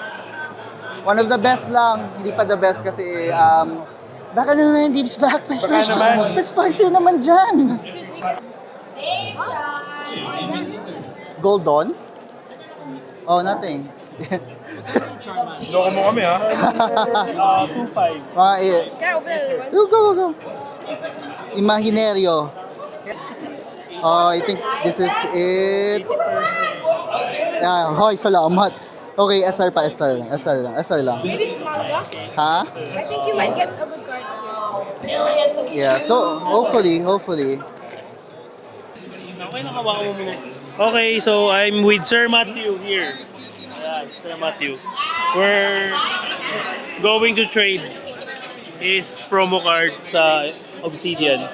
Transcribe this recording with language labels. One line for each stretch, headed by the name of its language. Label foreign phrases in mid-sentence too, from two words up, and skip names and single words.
English: One of the best
Filipino: lang, hindi pa
English: the best
Filipino: kasi baka naman Dibs Pack, pa-sponsor naman dyan. Goldon?
English: Oh, nothing.
Filipino: Loko mo kami ha. 2.5.
English: Go. Imaginaryo. Oh, I think this is it. Yeah,
Filipino: hoy, salamat. Okay, SR pa, SR lang. Ha?
English: I think you might get a good card. Yeah, so hopefully. Okay, so I'm with Sir Matthew here. Yeah, Sir Matthew. We're going to trade his promo card sa Obsidian.